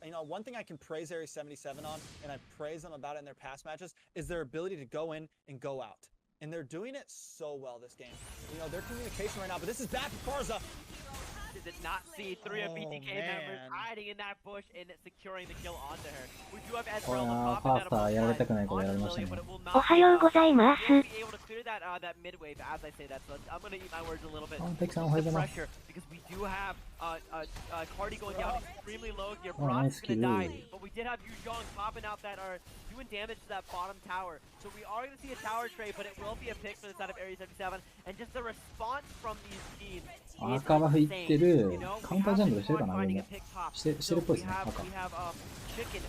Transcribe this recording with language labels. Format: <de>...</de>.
<en>You know, one thing I can praise Area 77 on, and I praise them about it in their past matches, is their ability to go in and go out. And they're doing it so well this game. You know, their communication right now, but this is bad for Karza. Did not see three of BTK members hiding in that bush and securing the kill onto her. We do have Ezreal</en> <ja>ファースターやられたくないことやられましたね。おはようございます。</ja> <en>That mid wave as I say that, so I'm gonna eat my words a little bit.</en> <ja>テクさんおはようございます。</ja> <en>Pressure because we do have Cardi going down extremely low here. Brock's gonna die, but we did have Yuzhong popping out that are doing damage to that bottom tower. So we are gonna see a tower trade, but it will be a pick for the side of Area 77, and just the response from these teams.</en> <ja>赤バフいってる。カウンタージャングルしてるかな。でもしてるっぽいですね。赤。</ja>